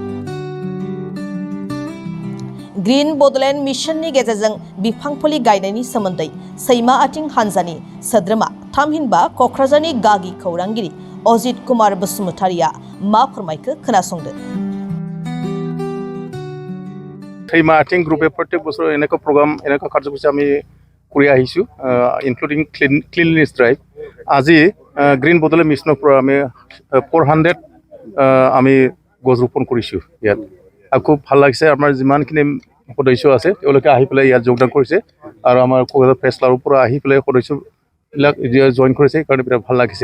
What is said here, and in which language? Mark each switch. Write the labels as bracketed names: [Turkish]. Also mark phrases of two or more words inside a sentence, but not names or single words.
[Bodo] ग्रीन बड'लेण्ड मिशननि गेजेरजों बिफां फुलि गायनायनि सोमोन्दै सैमा आथिं हानजानि सोद्रोमा थामहिनबा क'क्राझारनि गागि खौरांगिरि अजित कुमार बसुमतारिया मा फोरमायखो खोनासंदो। [Assamese] চৈমা আথিং গ্ৰুপে প্ৰত্যেক बছৰ এনেকুৱা প্ৰগ্ৰাম এনেকুৱা কাৰ্যসূচী আমি কৰি আহিছোঁ [English] including cleanliness drive. [Assamese] আজি গ্ৰীণ বড'লেণ্ড মিছনৰ পৰা আমি 400 আমি গছ ৰোপণ কৰিছোঁ ইয়াত। আৰু খুব ভাল লাগিছে আমাৰ যিমানখিনি সদস্য আছে তেওঁলোকে আহি পেলাই ইয়াত যোগদান কৰিছে আৰু আমাৰ ক'ক্ৰাঝাৰ প্ৰেছ ক্লাবৰ পৰা আহি পেলাই সদস্যবিলাক জইন কৰিছে কাৰণে বিৰাট ভাল লাগিছে।